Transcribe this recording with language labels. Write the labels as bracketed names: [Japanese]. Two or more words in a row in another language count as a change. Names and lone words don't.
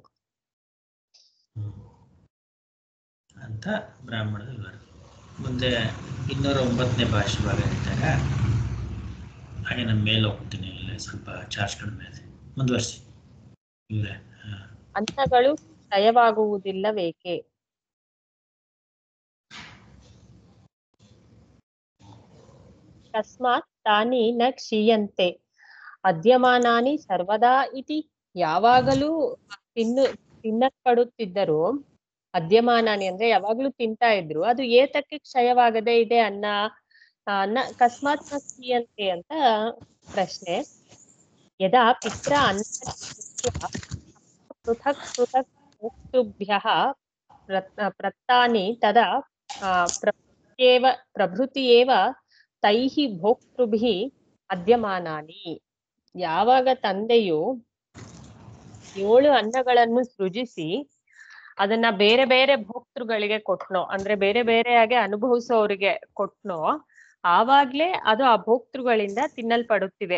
[Kannada] ಅಂತ ಬ್ರಾಹ್ಮಣದ ವಿವರ. ಮುಂದೆ 209ನೇ ಭಾಷೆ ಭಾಗ ಹೇಳ್ತಾರೆ. ಹಾಗೆ ನಾನು ಮೇಲೆ ಹೋಗ್ತೀನಿ, ಇಲ್ಲ ಸ್ವಲ್ಪ ಚಾರ್ಜ್ ಕಡಿಮೆ ಇದೆ. ಮುಂದುವರಿಸಿ ಇವರೇ. ಅನ್ನಗಳು ಕ್ಷಯವಾಗುವುದಿಲ್ಲವೇಕೆ? [Sanskrit] ತಸ್ಮಾತ್ ತಾನಿ ನ ಕ್ಷೀಯಂತೆ ಅದ್ಯಮಾನಾನಿ ಸರ್ವದಾ ಇತಿ. [Kannada] ಯಾವಾಗಲೂ ತಿನ್ನಲ್ಪಡುತ್ತಿದ್ದರು. ಅದ್ಯಮಾನಾನಿ ಅಂದ್ರೆ ಯಾವಾಗ್ಲೂ ತಿಂತಾ ಇದ್ರು. ಅದು ಏತಕ್ಕೆ ಕ್ಷಯವಾಗದೆ ಇದೆ [Sanskrit] ಕಸ್ಮಾತ್ ನ ಕ್ಷೀಯಂತೆ [Kannada] ಅಂತ ಪ್ರಶ್ನೆ. [Sanskrit] ಯದಾ ಪಿತ್ರ ಪೃಥಕ್ ಭೋಕ್ತೃಭ್ಯಃ ಪ್ರತ್ತಾನಿ ತದಾ ಪ್ರಭೃತಿಯೇವ ತೈಃ ಭೋಕ್ತೃಭಿಃ ಅದ್ಯಮಾನಾನಿ. [Kannada] ಯಾವಾಗ ತಂದೆಯು 7 ಅನ್ನಗಳನ್ನು ಸೃಜಿಸಿ ಅದನ್ನ ಬೇರೆ ಬೇರೆ ಭೋಕ್ತೃಗಳಿಗೆ ಕೊಟ್ನೋ, ಅಂದ್ರೆ ಬೇರೆ ಬೇರೆಯಾಗಿ ಅನುಭವಿಸೋರಿಗೆ ಕೊಟ್ನೋ, ಆವಾಗ್ಲೇ ಅದು ಆ ಭೋಕ್ತೃಗಳಿಂದ ತಿನ್ನಲ್ಪಡುತ್ತಿವೆ.